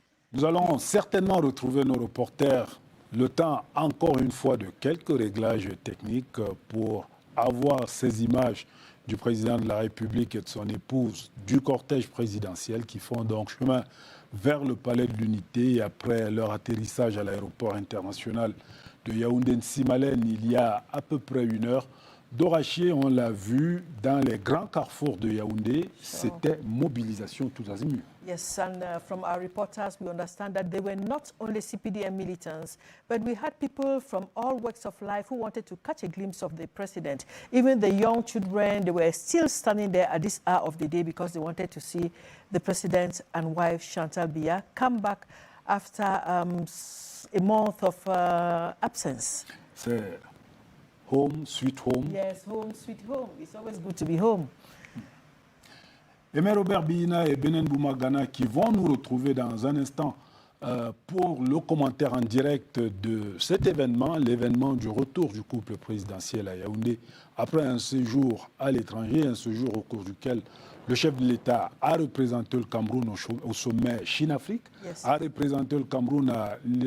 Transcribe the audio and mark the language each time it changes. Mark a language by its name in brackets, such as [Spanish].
[French] Nous allons certainement retrouver nos reporters le temps, encore une fois, de quelques réglages techniques pour avoir ces images du président de la République et de son épouse du cortège présidentiel qui font donc chemin vers le palais de l'unité après leur atterrissage à l'aéroport international de Yaoundé-Nsimalen il y a à peu près 1 heure. Dorachier, on l'a vu dans les grands carrefours de Yaoundé, c'était mobilisation tous azimuts. [English] Yes, and from our reporters, we understand that they were not only CPDM militants, but we had people from all walks of life who wanted to catch a glimpse of the president. Even the young children, they were still standing there at this hour of the day because they wanted to see the president and wife, Chantal Biya, come back after a month of absence. [French] C'est [English] home, sweet home. Yes, home, sweet home. It's always good to be home. [French] Aimé Robert Bina et Benen Boumagana qui vont nous retrouver dans un instant pour le commentaire en direct de cet événement, l'événement du retour du couple présidentiel à Yaoundé après un séjour à l'étranger, un séjour au cours duquel le chef de l'État a représenté le Cameroun au sommet Chine-Afrique, yes, a représenté le Cameroun à